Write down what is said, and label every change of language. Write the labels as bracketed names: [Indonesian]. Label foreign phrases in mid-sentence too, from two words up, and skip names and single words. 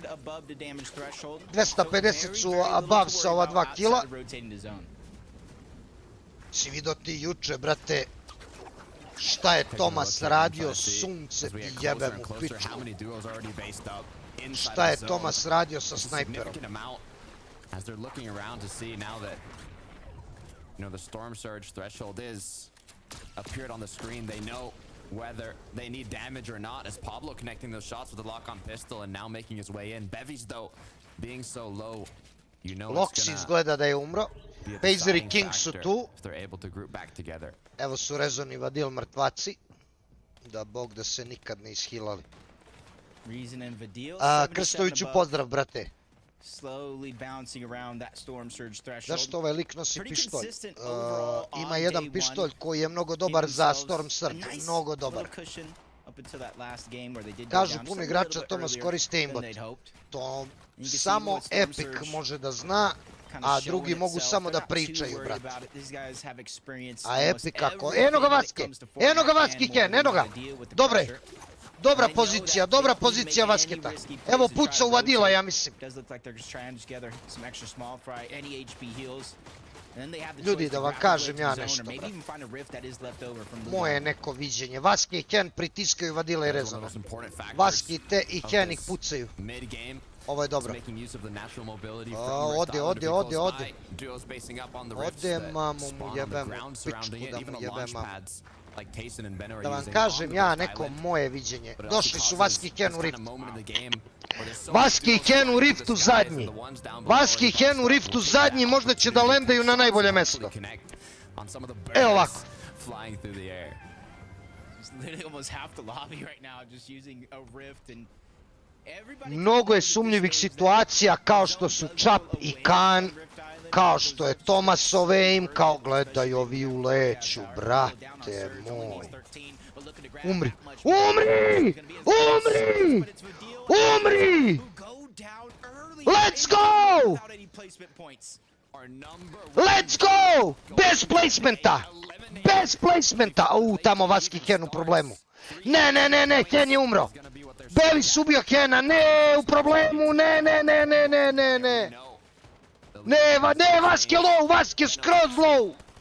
[Serbian] 250 su above sa ova 2 kila. Si vidio ti juče, brate, šta je Tomas radio, sunce ti jebem u pičku. Šta je Tomas radio sa snajperom? [English] As they're looking around to see now that, you know, the storm surge threshold is appeared on the screen, they know whether they need damage or not, as Pablo connecting those shots with the lock-on pistol and now making his way in. Bevi's, though, being so low, you know [Serbian] Lox izgleda da je umro. Pazer i King su tu. Evo su Rezon i Vadil mrtvaci. Da bog da se nikad ne ishilali. Krstoviću pozdrav, brate. Zašto ovaj lik nosi pištolj? Ima jedan pištolj koji je mnogo dobar za Storm Surge, mnogo dobar. Kažu puno igrača Tomas koriste aimbot. To samo Epic može da zna, a drugi mogu samo da pričaju, brate. A Epic kako... Eno ga Vaski Ken, eno ga! Dobre! Dobra pozicija Vasketa. Evo puca u Vadila, ja mislim. Ljudi, da vam kažem ja nešto, brate. Moje neko viđenje. Vaski i Ken pritiskaju Vadila i Rezona. Vaski i Ken ih pucaju. Ovo je dobro. Ode. Ode, mamu mu jebem, pičku da mu jebem, mamu. Da vam kažem ja neko moje viđenje. Došli su Vaski i Ken u riftu. Vaski i Ken u riftu zadnji. Vaski i Ken u riftu zadnji, možda će da lendaju na najbolje mesto. Evo ovako. Mnogo je sumnjivih situacija kao što su Čap i Kan, kao što je Tomasov aim, kao gledaj ovi u leću, brate moj. Umri! [English] Let's go! Let's go! [Serbian] Bez placementa! Tamo Vaski Ken u problemu. Ne, Ken je umro. Bevis ubio Kena, ne, u problemu, ne. Ne, Vaski je low, Vaski je skroz low.